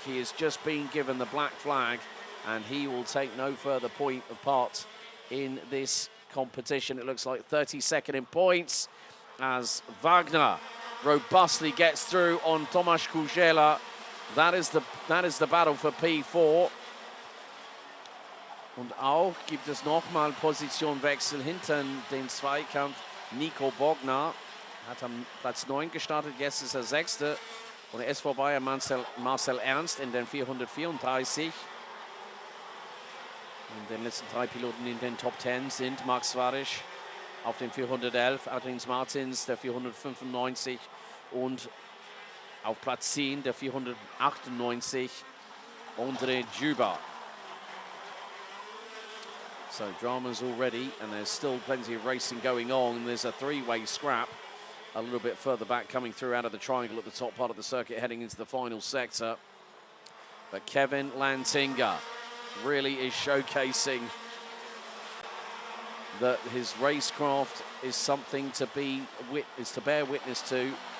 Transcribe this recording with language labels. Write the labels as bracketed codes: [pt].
[en] He has just been given the black flag, and he will take no further part in this competition. It looks like 32nd in points as Wagner robustly gets through on Tomasz Kurzela. That is the battle for P4. [de] Und auch gibt es nochmal Positionwechsel hinter den Zweikampf. Nico Bogner hat am Platz 9 gestartet, jetzt ist er 6. Und er ist vorbei an Marcel Ernst in den 434. Und den letzten 3 Piloten in den Top 10 sind Max Svaric auf den 411, Adrins Martins der 495 und auf Platz 10 der 498 André Juba. [en] So drama's already, and there's still plenty of racing going on. There's a 3-way scrap a little bit further back coming through out of the triangle at the top part of the circuit heading into the final sector. But Kevin Lantinga really is showcasing that his racecraft is something to bear witness to.